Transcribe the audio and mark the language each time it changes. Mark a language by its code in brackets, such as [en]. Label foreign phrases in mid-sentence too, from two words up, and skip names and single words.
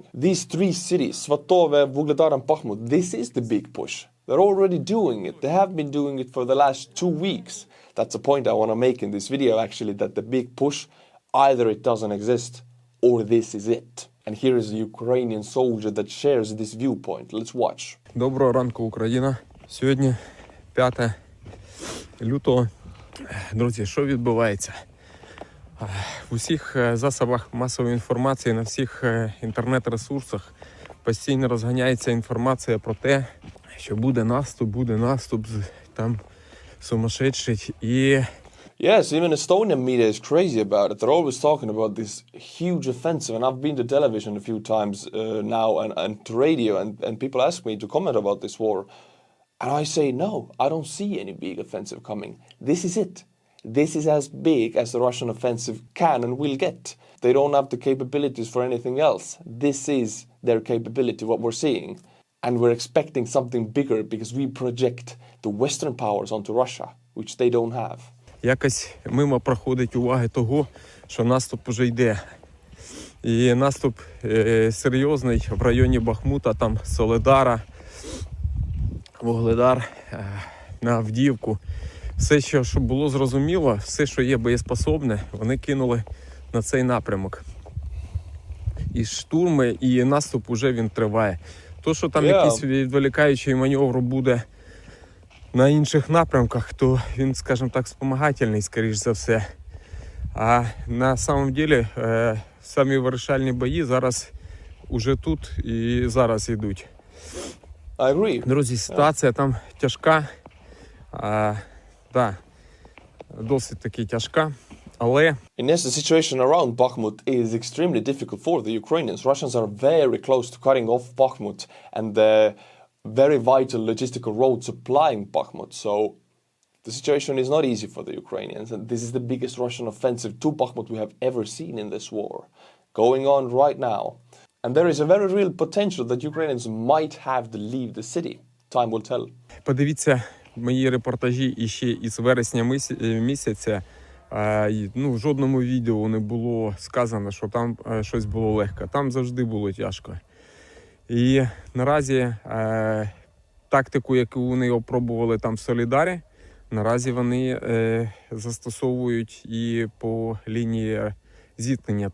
[en] These 3 cities, Svatove, Vuhledar and Bakhmut, this is the big push. They're already doing it. They have been doing it for the last 2 weeks. That's the point I want to make in this video, actually, that the big push, either it doesn't exist or this is it. And here is a Ukrainian soldier that shares this viewpoint. Let's watch. [uk] Доброго ранку, Україна. Сьогодні 5 лютого. Друзі, що відбувається? В усіх засобах масової інформації, на всіх інтернет-ресурсах постійно розганяється інформація про те, що буде наступ, там сумасшедший і... [en] Yes, even Estonian media is crazy about it. They're always talking about this huge offensive, and I've been to television a few times now and to radio, and people ask me to comment about this war. And I say, no, I don't see any big offensive coming. This is it. This is as big as the Russian offensive can and will get. They don't have the capabilities for anything else. This is their capability, what we're seeing. And we're expecting something bigger because we project the Western powers onto Russia, which they don't have. [uk] Якось мимо проходить уваги того, що наступ уже йде. І наступ серйозний в районі Бахмута, там Соледара, Вугледар, на Авдіївку. Все, що було зрозуміло, все, що є боєспособне, вони кинули на цей напрямок. І штурми, і наступ уже він триває. То, що там якийсь відволікаючий маневр буде на інших напрямках, то він, скажімо так, спомагательний, скоріш за все. [ru] А на самом деле [uk] самі вирішальні бої зараз уже тут і зараз йдуть. [en] I agree. [uk] Друзі, ситуація там тяжка. Досить таки тяжка. Але [en] Yes, the situation around Bakhmut is extremely difficult for the Ukrainians. Russians are very close to cutting off Bakhmut and the very vital logistical road supplying Bakhmut. So the situation is not easy for the Ukrainians. And this is the biggest Russian offensive to Bakhmut we have ever seen in this war, going on right now. And there is a very real potential that Ukrainians might have to leave the city. Time will tell. [uk] подивіться мої репортажі іще із вересня місяця. В жодному відео не було сказано, що там щось було легко. Там завжди було тяжко. І наразі тактику, яку вони опробували там в Солідарі, наразі вони застосовують і по лінії зіткнення.